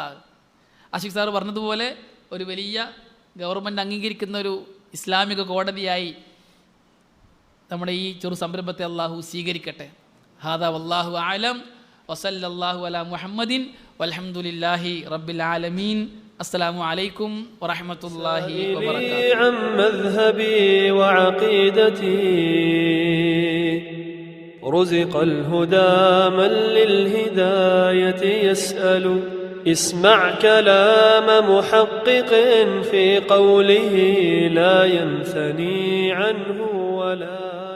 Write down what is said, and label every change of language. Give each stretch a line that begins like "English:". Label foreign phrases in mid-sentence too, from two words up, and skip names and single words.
Malayalam: ആഷിഖ് സാർ പറഞ്ഞതുപോലെ ഒരു വലിയ ഗവൺമെൻറ് അംഗീകരിക്കുന്ന ഒരു ഇസ്ലാമിക കോടതിയായി നമ്മുടെ ഈ ചെറു സംരംഭത്തെ അള്ളാഹു സ്വീകരിക്കട്ടെ.
Arabic: هذا والله أعلم وصلى الله على محمد والحمد لله رب العالمين. السلام عليكم ورحمة الله وبركاته. رزق الهدى من للهداية يسأل اسمع كلام محقق في قوله لا ينثني عنه ولا